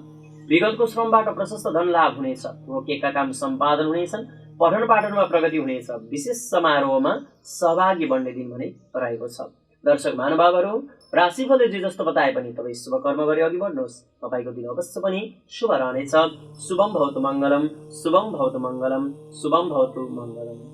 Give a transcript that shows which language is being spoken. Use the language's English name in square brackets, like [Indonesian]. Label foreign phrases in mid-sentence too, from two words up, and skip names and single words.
[Nepali] विगतको श्रमबाट प्रशस्त धन लाभ हुनेछ। रोकिएका काम सम्पादन हुनेछन्। पठन पाठनमा प्रगति हुनेछ। विशेष समारोहमा सहभागी बन्ने दिन भने रहेको छ। दर्शक महानुभावहरू, राशिफलले जे जस्तो बताए पनि तपाईँ शुभ कर्म गरी अघि बढ्नुहोस्। तपाईँको दिन अवश्य पनि शुभ रहनेछ। [Sanskrit] शुभम भवतु मङ्गलम, शुभम भवतु मङ्गलम, शुभम भवतु मङ्गलम।